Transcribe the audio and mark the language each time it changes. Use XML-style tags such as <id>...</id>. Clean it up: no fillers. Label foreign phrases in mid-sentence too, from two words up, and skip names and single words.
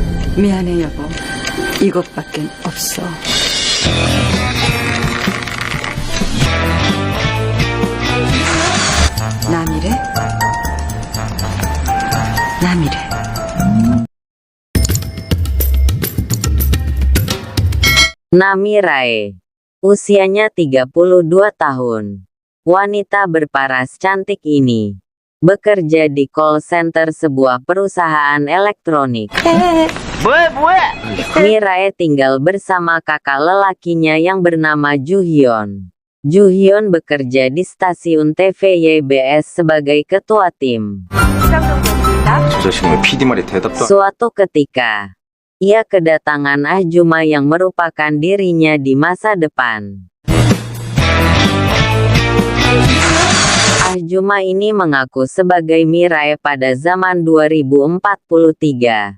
<ko>미안해 여보. 이것밖엔 없어. 남이래? 남이래.</ko> <id>Namirae. Usianya 32 tahun. Wanita berparas cantik ini bekerja di</id> <en>call center</en> <id>sebuah perusahaan elektronik. Mirae tinggal bersama kakak lelakinya yang bernama Juhyun. Juhyun bekerja di stasiun TV YBS sebagai ketua tim.</id> <ko>저 자식은 왜 PD 말에 대답도 안...</ko> <id>Suatu ketika, ia kedatangan Ahjuma yang merupakan dirinya di masa depan. Ahjuma ini mengaku sebagai Mirae pada zaman 2043.</id>